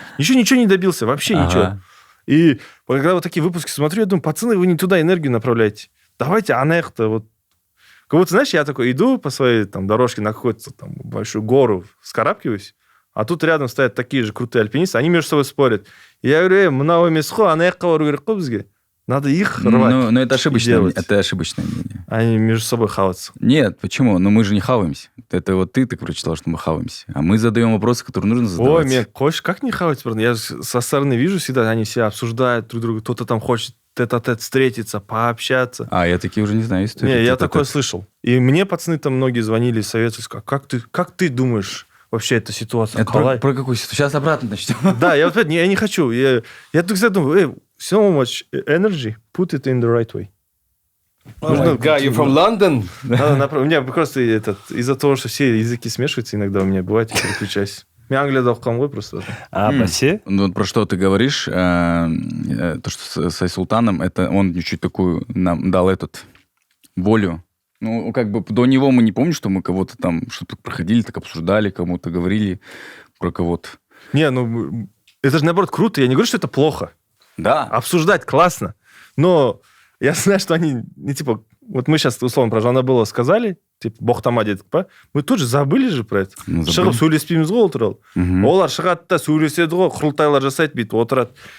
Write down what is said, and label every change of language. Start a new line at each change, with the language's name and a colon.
Russian: Ничего не добился, вообще ничего. И когда вот такие выпуски смотрю, я думаю, пацаны, вы не туда энергию направляете. Давайте анехто вот. Как будто, знаешь, я такой иду по своей там дорожке на какую-то там большую гору, вскарабкиваюсь, а тут рядом стоят такие же крутые альпинисты, они между собой спорят. И я говорю,
Kazakh: мынау емес қой, анаяққа бару керек қой бізге.
Russian: Надо их рвать. Ну, это ошибочное, делать. это ошибочное мнение. Они между собой хаваться. Нет, почему? Ну, мы же не хаваемся. Это вот ты прочитал, что мы хаваемся. А мы задаем вопросы, которые нужно задавать. Ой, мне хочешь, как не хавать? Я со стороны вижу всегда, они все обсуждают друг друга, кто-то там хочет тет-а-тет встретиться, пообщаться. А, я такие уже не знаю истории. Не, я Тет-а-тет. такое слышал. И мне пацаны там многие звонили и советовали, как ты думаешь вообще эта ситуация? Это про какую ситуацию? Сейчас обратно начнем. Да, я вот я не хочу. Я тут всегда думаю,
English: so much energy, put it in the right way. Oh my God, you're from London?
Russian: У меня просто из-за того, что все языки смешиваются, иногда у меня бывает, я переключаюсь.
Kazakh: Мен Англияда оқығам ғой
Russian: просто.
Kazakh: Бәсе?
Russian: Ну, вот про что ты говоришь, то, что с Айсултаном, это он чуть-чуть такую нам дал волю. Ну, как бы до него мы не помним, что мы кого-то там что-то проходили, так обсуждали, кому-то говорили про кого-то. Не, ну, это же, наоборот, круто. Я не говорю, что это плохо. Да. Обсуждать классно. Но я знаю, что они, не типа, вот мы сейчас, условно, про Жанабылова сказали, типа,
Kazakh: боқтама дедік па,
Russian: мы тут же забыли же про это. Ну,
Kazakh: Шығып сөйлеспейміз ғой ол туралы. Олар шығады да сөйлеседі ғой, құрылтайлар жасайды, бүйтіп отырады.